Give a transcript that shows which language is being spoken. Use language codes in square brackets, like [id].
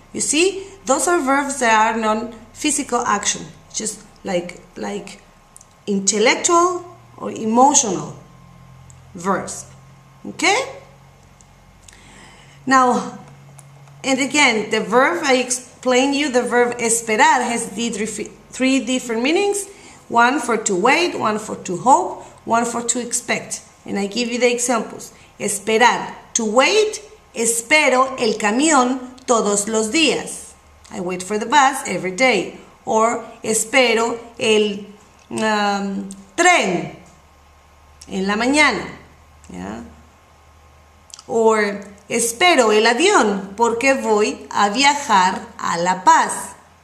[en] You see, those are verbs that are non-physical action, just like intellectual or emotional verbs. Okay? Now, and again, the verb, I explained you, the verb esperar has three different meanings. One for to wait, one for to hope, one for to expect. And I give you the examples. [es] Esperar, [en] to wait, [es] espero el camión todos los días. [en] I wait for the bus every day. [es] Or espero el tren en la mañana. Yeah? Or espero el avión porque voy a viajar a La Paz.